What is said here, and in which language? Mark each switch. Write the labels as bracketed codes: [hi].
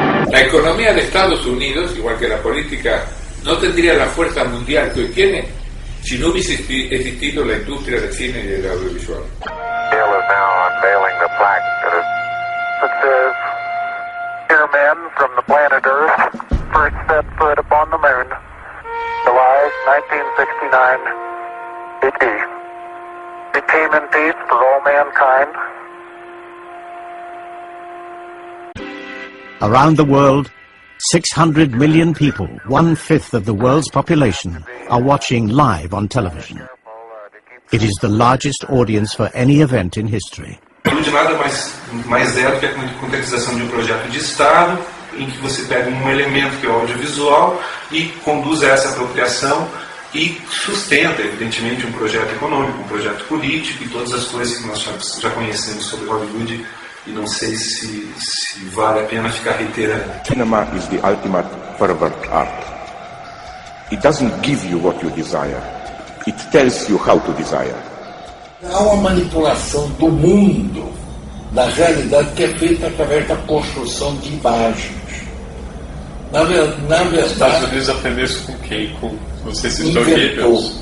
[es] La economía de Estados Unidos, igual que la política, no tendría la fuerza mundial que hoy tiene si no hubiese existido la industria del cine y del audiovisual. [en] Dale is now unveiling the plaque that says, "Here men from the planet Earth first set foot upon the moon, July 1969, AD. It came in peace for all mankind." Around the world, 600 million people, 1/5 of the world's population, are watching live on television. It is the largest audience for any event in history. [pt] Não de nada mais é do que a contextualização de um projeto de Estado, em que você pega um elemento que é o audiovisual e conduz a essa apropriação e sustenta, evidentemente, um projeto econômico, um projeto político e todas as coisas que nós já conhecemos sobre Hollywood. E não sei se vale a pena ficar reiterando. [en] Cinema is the ultimate pervert art. It doesn't give you what you desire. It tells you how to desire. [pt] Há uma manipulação do mundo, da realidade, que é feita através da construção de imagens. Na verdade, os Estados Unidos aprendeu isso com quem? Com você citou Goebbels?